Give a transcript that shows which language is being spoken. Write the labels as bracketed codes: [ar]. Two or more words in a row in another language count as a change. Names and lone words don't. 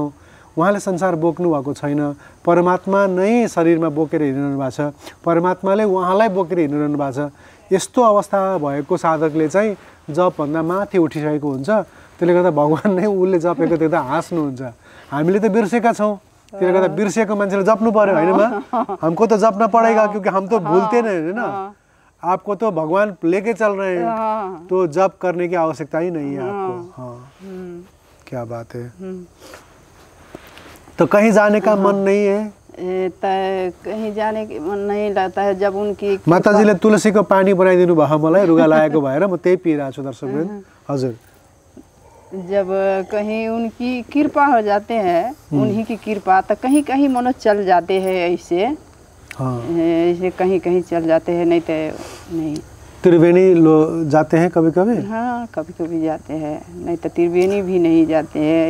[ne] उहाँले संसार बोक्नु भएको छैन, परमात्मा नै शरीरमा बोकेर हिँडिरहनु भएको छ, परमात्माले उहाँलाई बोकेर हिँडिरहनु भएको छ। यस्तो अवस्था भएको साधकले चाहिँ जपभन्दा माथि उठिसकेको हुन्छ। त्यसले गर्दा भगवान नै उसले जपेको देख्दा हाँस्नुहुन्छ। हामीले त बिर्सेका छौँ, त्यसले गर्दा बिर्सेको मान्छेले जप्नु पर्यो होइन। [hi] हमको तो जपना पड़ेगा क्योंकि हम तो भूलते नहीं है ना। आपको तो भगवान लेके चल रहे हैं, तो जप करने की आवश्यकता ही नहीं है आपको। हाँ, क्या बात है। तो कहीं जाने का मन नहीं है? कहीं जाने की मन नहीं लगता है। जब उनकी [ne] माताजीले तुलसीको पानी बनाइदिनु भयो मलाई, रुगा लागेको भएर म त्यही पिइरहेको छु दर्शकवृन्द। हजुर, [hi] जब कहीं उनकी कृपा हो जाते हैं, उन्हीं की कृपा, तो कहीं कहीं मनो चल जाते हैं ऐसे। हाँ, ऐसे कहीं कहीं चल जाते हैं, नहीं तो नहीं। त्रिवेणी जाते हैं कभी कभी? हाँ, कभी कभी जाते हैं, नहीं तो त्रिवेणी भी नहीं जाते हैं।